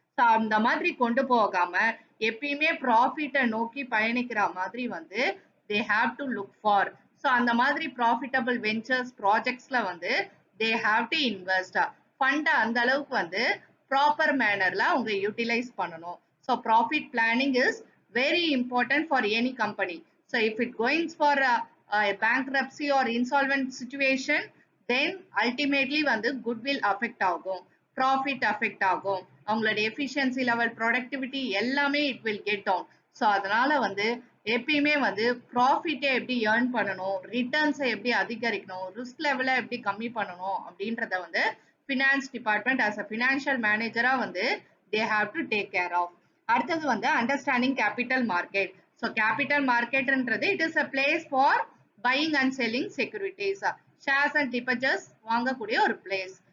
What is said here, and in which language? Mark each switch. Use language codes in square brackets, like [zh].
[ta] So அந்த மாதிரி கொண்டு போகாம எப்பயுமே ப்ராஃபிட்டை நோக்கி பயணிக்கிற மாதிரி வந்து [en] They have to look for. [ta] So அந்த மாதிரி ப்ராஃபிட்டபிள் வெஞ்சர்ஸ் ப்ராஜெக்ட்ஸ்ல வந்து [en] They have to invest. [ta] ஃபண்டை அந்த அளவுக்கு வந்து ப்ராப்பர் மேனர்ல அவங்க யூட்டிலைஸ் பண்ணணும். [en] So profit planning is very important for any company. So if it goings for bankruptcy or insolvent situation, then ultimately வந்து goodwill affect ஆகும், profit affect ஆகும், அவங்களோட efficiency level, productivity எல்லாமே it will get down. [ta] So அதனால வந்து எப்பயுமே வந்து ப்ராஃபிட்டை எப்படி ஏர்ன் பண்ணணும், ரிட்டர்ன்ஸை எப்படி அதிகரிக்கணும், ரிஸ்க் லெவலை எப்படி கம்மி பண்ணணும் அப்படின்றத வந்து finance department as a financial மேனேஜரா வந்து [en] They have to take care of. [ta] அடுத்தது வந்து understanding capital market. So capital மார்க்கெட்ன்றது [en] it is a place for buying and selling securities, shares and debentures [ta] வாங்கக்கூடிய ஒரு பிளேஸ்.